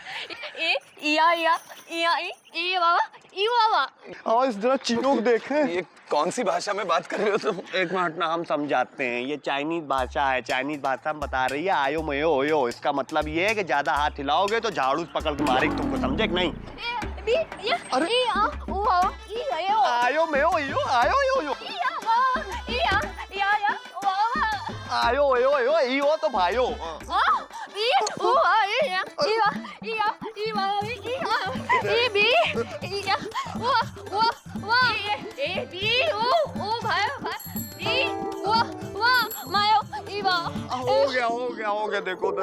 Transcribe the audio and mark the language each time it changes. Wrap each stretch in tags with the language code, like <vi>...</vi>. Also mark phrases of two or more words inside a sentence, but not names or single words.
<hi>हाँ इस जरा चिनोक देखें। ये कौन सी भाषा में बात कर रहे हो तुम? एक मिनट ना, हम समझाते हैं। ये चाइनीज भाषा है, चाइनीज भाषा में बता रही है आयो मयो ओयो। इसका मतलब ये है कि ज्यादा हाथ हिलाओगे तो झाड़ू पकड़ के मारेगी तुमको, समझे कि नहीं? आयो मयो ओयो, आयो यो यो, आयो ओयो ओयो, यो तो भाइयो। हो गया देखो उधर।</hi>